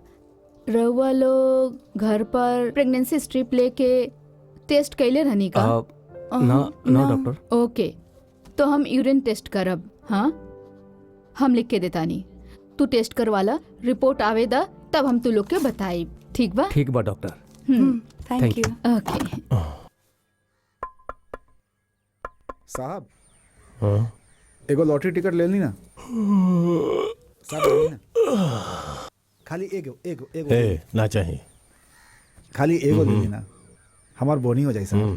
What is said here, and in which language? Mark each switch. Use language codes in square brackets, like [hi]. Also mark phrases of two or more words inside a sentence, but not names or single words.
[bho] रउआ लोग घर पर [en] pregnancy strip [bho] लेके टेस्ट कैले रहनी का? ना डॉक्टर। ओके, तो हम [en] urine test [bho] करब। हाँ, हम लिख के देतानी। तू टेस्ट करवाला, रिपोर्ट आवेदा तब हम तू लोग के बताई। ठीक बा? ठीक बा डॉक्टर। [en] थैंक Thank यू। [bho] ओके। साहब, हाँ? एगो [en] lottery ticket [bho] ले ली ना। साहब ले ली ना। खाली एगो एगो एगो ए, ना चाहिए। खाली एगो ले ली ना, हमार बोनी हो जाए साहब।